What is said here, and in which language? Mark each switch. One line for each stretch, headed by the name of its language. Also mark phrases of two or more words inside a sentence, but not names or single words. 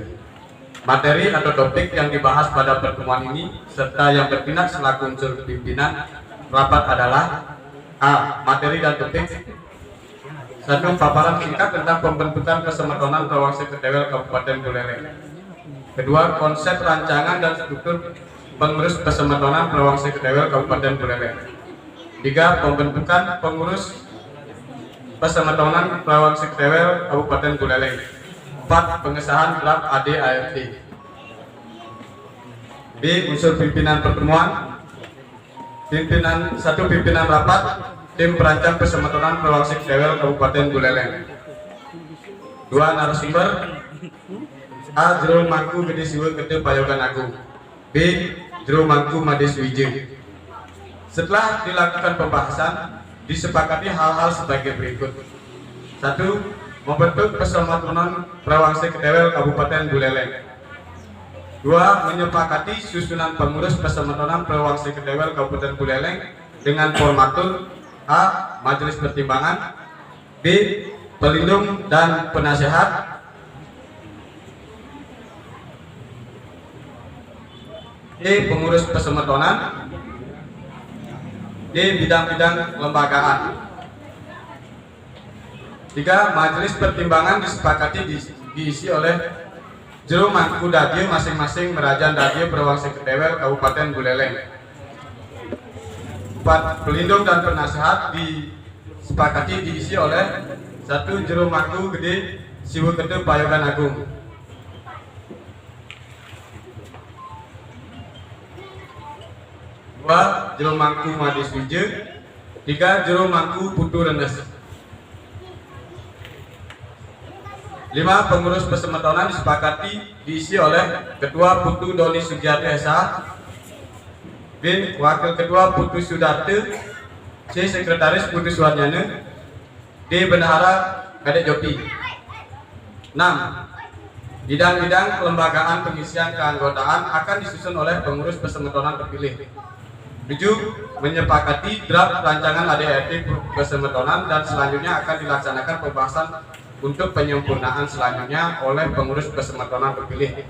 Indonesian: Materi atau topik yang dibahas pada pertemuan ini serta yang bertindak selaku unsur pimpinan rapat adalah A. Materi dan topik 1. Paparan singkat tentang pembentukan Pesemetonan Prawangsa Kedewel Kabupaten Buleleng. 2. Konsep rancangan dan struktur pengurus Pesemetonan Prawangsa Kedewel Kabupaten Buleleng. 3. Pembentukan pengurus Pesemetonan Prawangsa Kedewel Kabupaten Buleleng. 4. Pengesahan draft AD/ART. B. Unsur pimpinan pertemuan. Pimpinan rapat tim perancang Pesemetonan Prawangsa Kedewel Kabupaten Buleleng. 2. Narasumber. A. Jero Mangku Gede Siwe Gede Payogan Agung. B. Jero Mangku Mades Wije. Setelah dilakukan pembahasan, disepakati hal-hal sebagai berikut. 1. Membentuk Pesemetonan Prawangsa Kedewel Kabupaten Buleleng. 2. Menyepakati susunan pengurus Pesemetonan Prawangsa Kedewel Kabupaten Buleleng dengan formatur A. Majelis Pertimbangan, B. Pelindung dan Penasehat, E. Pengurus Pesemetonan, D. Bidang-bidang kelembagaan. 3. Majelis Pertimbangan disepakati diisi oleh Jero Mangku Dadio masing-masing Merajaan Dadio Prawangsa Kedewel Kabupaten Buleleng. 4. Pelindung dan penasehat disepakati diisi oleh 1. Jero Mangku Gede Siwe Gede Payogan Agung. 2. Jero Mangku Mades Wije. 3. Jero Mangku Putu Rendes. 5. Pengurus Pesemetonan disepakati diisi oleh Ketua Putu Doni Sugiati SH, B. Wakil Ketua Putu Sudarte, C. Sekretaris Putu Suwarnyane, D. Bendahara Kadek Jopi. 6. Bidang-bidang kelembagaan pengisian keanggotaan akan disusun oleh pengurus Pesemetonan terpilih. 7. Menyepakati draft rancangan AD/ART Pesemetonan dan selanjutnya akan dilaksanakan pembahasan untuk penyempurnaan selanjutnya oleh pengurus Pesemetonan terpilih.